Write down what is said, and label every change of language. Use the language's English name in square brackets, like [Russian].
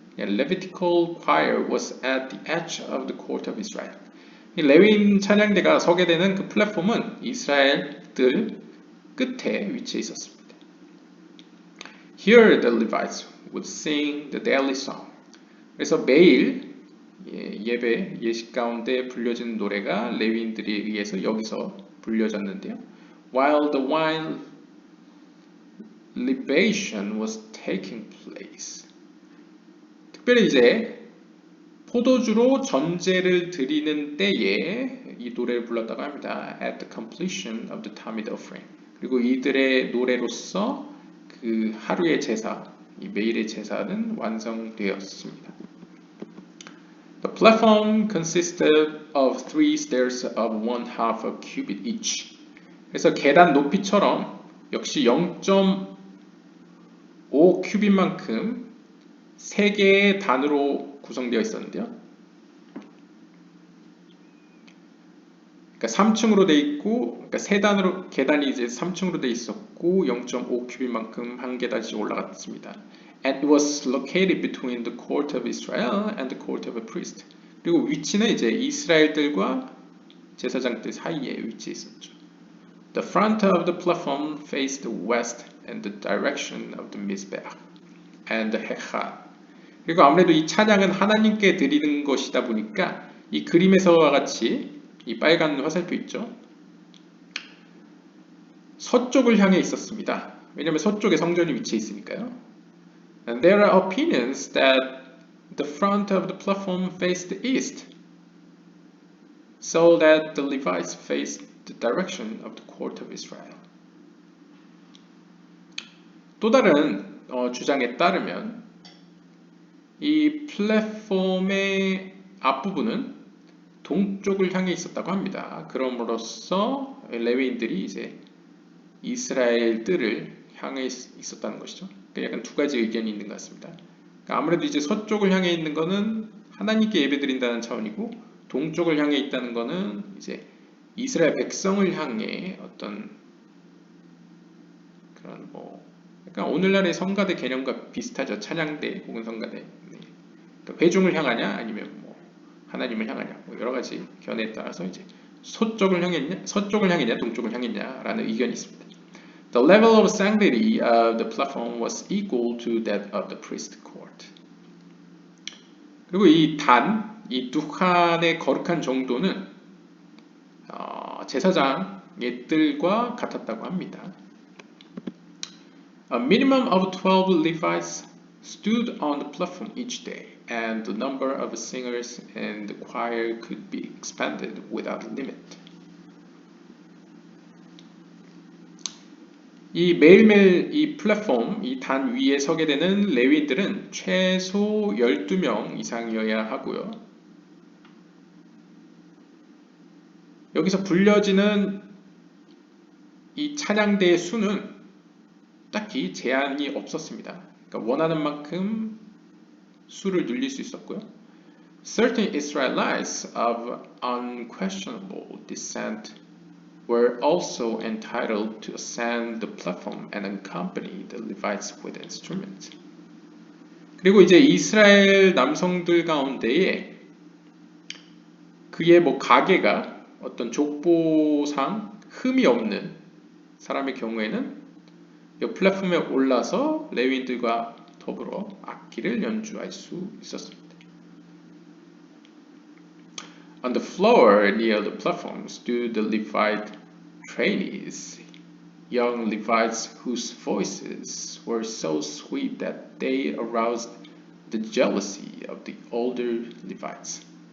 [English] Levitical choir was at the edge of the court of Israel. [Korean] 이 레위인 찬양대가 서게 되는 그 플랫폼은 이스라엘들 끝에 위치해 있었습니다. [English] Here the Levites would sing the daily song. [Korean] 그래서 매일 예배 예식 가운데 불려지는 노래가 레위인들에 의해서 여기서 불려졌는데요. [English] While the wine libation was taking place. [Korean] 특별히 이제 포도주로 전제를 드리는 때에 이 노래를 불렀다고 합니다. [English] At the completion of the Tamid offering. [Korean] 그리고 이들의 노래로서 그 하루의 제사, 이 매일의 제사는 완성되었습니다. [English] The platform consisted of 3 stairs of 1/2 a cubit each. [Korean] 그래서 계단 높이처럼 역시 0.5 큐빗만큼 3개의 단으로 구성되어 있었는데요. 그러니까 3층으로 돼 있고, 그러니까 세 단으로 계단이 이제 3층으로 돼 있었고 0.5 큐빗만큼 한 계단씩 올라갔습니다. [English] And it was located between the court of Israel and the court of a priest. [Korean] 그리고 위치는 이제 이스라엘들과 제사장들 사이에 위치해 있었죠. [English] The front of the platform faced west and the direction of the Mizbeach and the Hechal. [Korean] 그리고 아무래도 이 찬양은 하나님께 드리는 것이다 보니까 이 그림에서와 같이 이 빨간 화살표 있죠. 서쪽을 향해 있었습니다. 왜냐하면 서쪽에 성전이 위치해 있으니까요. [English] And there are opinions that the front of the platform faced east, so that the Levites faced the direction of the court of Israel. [Korean] 또 다른 주장에 따르면 이 플랫폼의 앞부분은 동쪽을 향해 있었다고 합니다. 그럼으로써 레위인들이 이제 이스라엘 뜰을 향해 있었다는 것이죠. 그러니까 약간 두 가지 의견이 있는 것 같습니다. 그러니까 아무래도 이제 서쪽을 향해 있는 것은 하나님께 예배드린다는 차원이고 동쪽을 향해 있다는 것은 이제 이스라엘 백성을 향해 어떤 그런 약간 오늘날의 성가대 개념과 비슷하죠. 찬양대 혹은 성가대. 네. 그러니까 회중을 향하냐 아니면 하나님을 향하냐 여러 가지 견해에 따라서 이제 서쪽을 향했냐 동쪽을 향했냐라는 의견이 있습니다. [English] The level of sanctity of the platform was equal to that of the priest court. [Korean] 그리고 이 두칸의 거룩한 정도는 제사장의 뜰과 같았다고 합니다. [English] A minimum of 12 Levites stood on the platform each day, and the number of singers in the choir could be expanded without limit. [Korean] 이 매일매일 이 플랫폼, 이 단 위에 서게 되는 레위인들은 최소 12명 이상이어야 하고요. 여기서 불려지는 이 찬양대의 수는 딱히 제한이 없었습니다. 그러니까 원하는 만큼 수를 늘릴 수 있었고요. [English] Certain Israelites of unquestionable descent were also entitled to ascend the platform and accompany the Levites with instruments. [Korean] 그리고 이제 이스라엘 남성들 가운데에 그의 가계가 어떤 족보상 흠이 없는 사람의 경우에는 이 플랫폼에 올라서 레위인들과 더불어 악기를 연주할 수 있었습니다. [English] On the floor near the platform stood the Levite trainees. young Levites whose voices were so sweet that they aroused the jealousy of the older Levites.